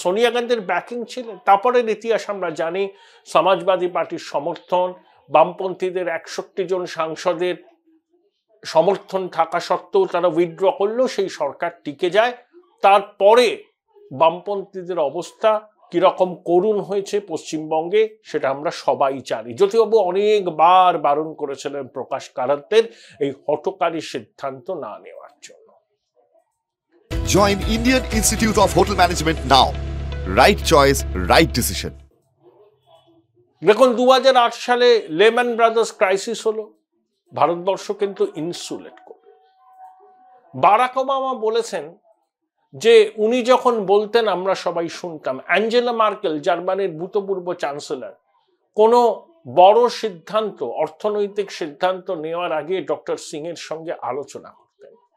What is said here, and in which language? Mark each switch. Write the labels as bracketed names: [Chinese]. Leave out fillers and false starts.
[Bangla] সোনিয়া গান্ধীর ব্যাকিং ছিলেন। তারপরের ইতিহাস আমরা জানি, সমাজবাদী পার্টির সমর্থন, বামপন্থীদের 61 জন সাংসদের সমর্থন থাকা সত্ত্বেও তারা উইথড্র করলো, সেই সরকার টিকে যায়। তারপরে বামপন্থীদের অবস্থা কিরকম করুণ হয়েছে পশ্চিমবঙ্গে সেটা আমরা সবাই জানি। জ্যোতিবাবু অনেকবার বারণ করেছিলেন প্রকাশ কারাতের এই হঠকারী সিদ্ধান্ত না নেওয়ার জন্য। [English] Join Indian Institute of Hotel Management now. Right choice, right decision. [Bangla] দেখুন, 2008 সালে লেমন ব্রাদার্স ক্রাইসিস হলো, ভারতবর্ষ কিন্তু ইনসুলেট করল। বারাক ওবামা বলেছেন যে উনি যখন বলতেন আমরা সবাই শুনতাম। অ্যাঞ্জেলা মার্কেল, জার্মানির ভূতপূর্ব চ্যান্সেলর, কোনো বড় সিদ্ধান্ত, অর্থনৈতিক সিদ্ধান্ত নেওয়ার আগে ডক্টর সিং এর সঙ্গে আলোচনা করতেন।